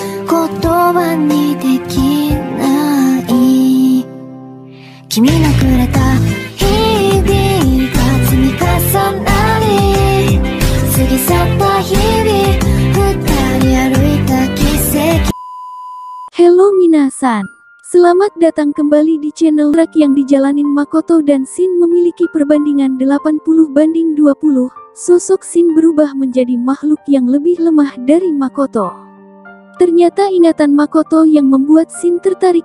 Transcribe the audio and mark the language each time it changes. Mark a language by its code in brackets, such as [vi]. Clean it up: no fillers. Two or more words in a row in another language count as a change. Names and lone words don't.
[ja] 言葉にできない君のくれた日々が積み重なり過ぎ去った日々二人歩いた奇跡。 Hello minasan, [id] selamat datang kembali di channel Rak yang dijalanin Makoto dan Shin memiliki perbandingan 80/20. Sosok Shin berubah menjadi makhluk yang lebih lemah dari Makoto. Ternyata ingatan Makoto yang membuat Shin tertarik.